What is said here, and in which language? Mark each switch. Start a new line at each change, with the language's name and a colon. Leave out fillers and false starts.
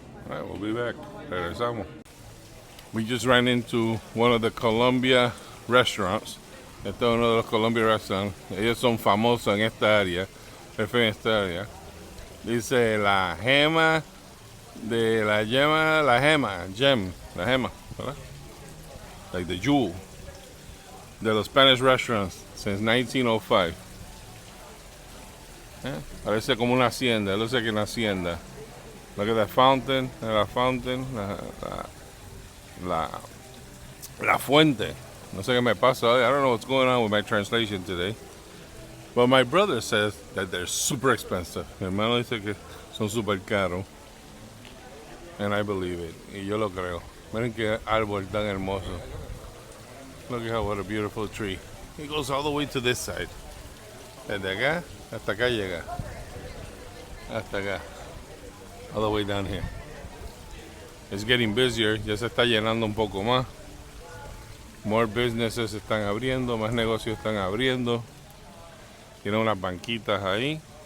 English: All right, we'll be back.
Spanish: Regresamos.
English: We just ran into one of the Colombia restaurants.
Spanish: Este es uno de los Colombia restaurants. Ellos son famosos en esta área. En esta área. Dice la gema de la yema, la gema,
English: gem,
Spanish: la gema, ¿verdad?
English: Like the jewel
Spanish: de los
English: Spanish restaurants since 1905.
Spanish: Parece como una hacienda. Luce que una hacienda.
English: Look at that fountain,
Spanish: la fuente. No sé qué me pasa.
English: I don't know what's going on with my translation today. But my brother says that they're super expensive.
Spanish: Mi hermano dice que son super caros.
English: And I believe it.
Spanish: Y yo lo creo. Miren qué árbol tan hermoso.
English: Look at what a beautiful tree. It goes all the way to this side.
Spanish: Desde acá hasta acá llega. Hasta acá.
English: All the way down here. It's getting busier.
Spanish: Ya se está llenando un poco más.
English: More businesses
Spanish: están abriendo. Más negocios están abriendo. Tiene unas banquitas ahí.